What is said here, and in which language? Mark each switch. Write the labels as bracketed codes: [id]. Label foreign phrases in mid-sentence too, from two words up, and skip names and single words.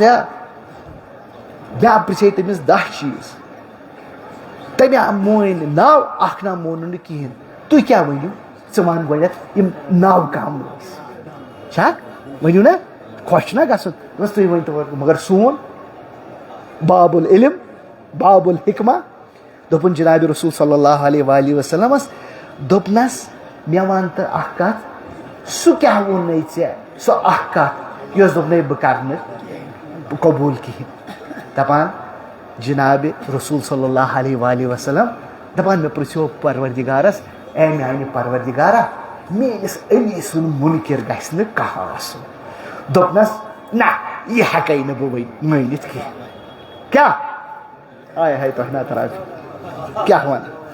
[ks] یا مےٚ پرژھے تٔمِس 10 چیٖز تٔمۍ مونۍ نہٕ ناو اکھ ناو مونُن نہٕ کِہیٖنۍ تُہۍ کیٛاہ ؤنِو ژٕ وَن گۄڈنٮ۪تھ یِم ناو کم ٲسۍ چھا ؤنِو نا خۄش چھُنہ گژھُن دوٚپمَس تُہۍ ؤنۍتو مگر سون [ar] باب العلم باب الحکمہ [ks] دوٚپُن جناب رسول [ar] صلی اللہ علیہ [ks] وآلہ وسلمس دوٚپنس مےٚ وَن تہٕ اکھ کتھ سُہ کیٛاہ ووٚنُے ژےٚ سۄ اکھ کتھ یۄس دوٚپنَے بہٕ کرٕ نہٕ قبوٗل کِہیٖنۍ دپان جناب رسول [ar] صلی اللہ علیہ وآلہ وسلم [ks] دپان مےٚ پرژھیو پروردگارس اے میانہِ پروردگارا میٲنِس علی سُنٛد مُنکر گژھِ نہٕ کانٛہہ آسُن دوٚپنس نہ یہِ ہٮ۪کے نہٕ بہٕ مٲنِتھ کینٛہہ کیٛاہ ہاے ہاے تۄہہِ نا تراج کیٛاہ وَنہٕ